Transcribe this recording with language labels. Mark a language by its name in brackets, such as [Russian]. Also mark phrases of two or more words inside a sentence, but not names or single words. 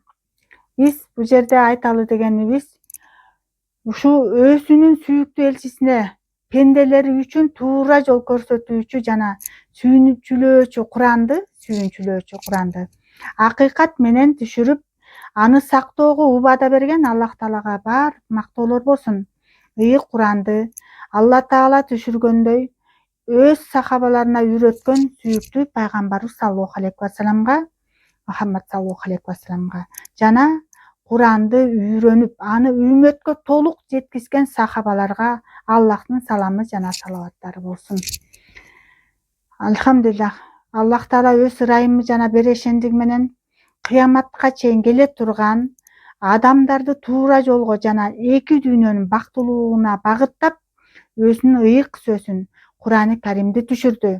[Kyrgyz] Биз бул жерде айталы дегенибиз, ушу өзүнүн сүйүктүү элчисине пенделери үчүн туура жол көрсөтүүчү жана сүйүнчүлөөчү Куранды акыйкат менен түшүрүп, аны сактоого убада берген Аллах Таалага бар мактоолор болсун. Ыйык Куранды Алла Таала түшүргөндөй өз сахабаларына үйрөткөн сүйүктүү пайгамбарыбыз [Arabic] صلى الله عليه وسلم, [Kyrgyz] Мухаммад [Arabic] صلى الله عليه وسلم [Kyrgyz] жана Куранды үйрөнүп, аны үммөткө толук жеткизген сахабаларга Аллахтын саламы жана салаваттары болсун. Алхамдулиллах, Аллах Таала өз ырайымы жана берешендиги менен кыяматка чейин келе турган адамдарды туура жолго жана эки дүйнөнүн бактылуулугуна багыттап, өзүнүн ыйык сөзүн Курани Каримди түшүрдү.